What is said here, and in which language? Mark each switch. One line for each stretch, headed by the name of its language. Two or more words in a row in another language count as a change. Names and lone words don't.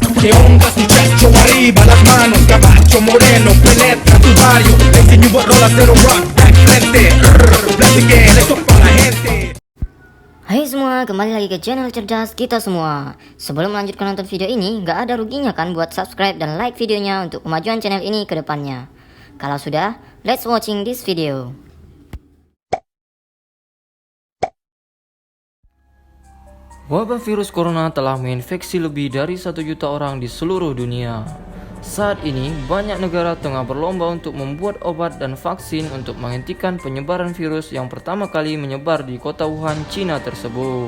Spanish: te hundas, muchacho, arriba las manos, caballo moreno, penetra tu barrio, le enseño a rolas de rock, back frente, platiquen esto para la gente.
Indonesian: Hai semua, kembali lagi ke channel cerdas kita semua. Sebelum melanjutkan nonton video ini, nggak ada ruginya kan buat subscribe dan like videonya untuk kemajuan channel ini ke depannya. Kalau sudah,
English: let's watching this video.
Indonesian: Wabah virus corona telah menginfeksi lebih dari 1 juta orang di seluruh dunia. Saat ini, banyak negara tengah berlomba untuk membuat obat dan vaksin untuk menghentikan penyebaran virus yang pertama kali menyebar di kota Wuhan, Cina tersebut.